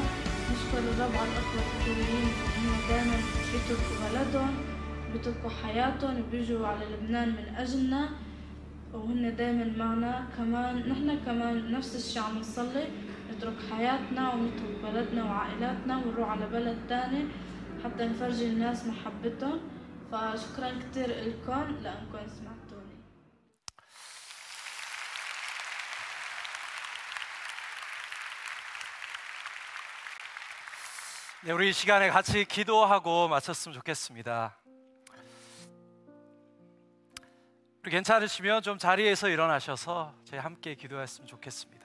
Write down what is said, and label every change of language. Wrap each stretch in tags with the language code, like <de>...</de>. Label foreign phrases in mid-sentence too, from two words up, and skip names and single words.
<ar>نشكر الرب على الأخوة الكوريين إنهم دائما بيتركوا بلدهم بيتركوا حياتهم وبيجوا على لبنان من أجلنا وهن دائما معنا. كمان نحن كمان نفس الشيء عم نصلي نترك حياتنا ونترك بلدنا وعائلاتنا ونروح على بلد تاني حتى نفرجي الناس محبتهم. فشكرا كتير لكم لأنكم سمعتوني.</ar> <ko>네, 우리 이 시간에 같이 기도하고 마쳤으면 좋겠습니다. 우리 괜찮으시면 좀 자리에서 일어나셔서 저희 함께 기도했으면 좋겠습니다.</ko>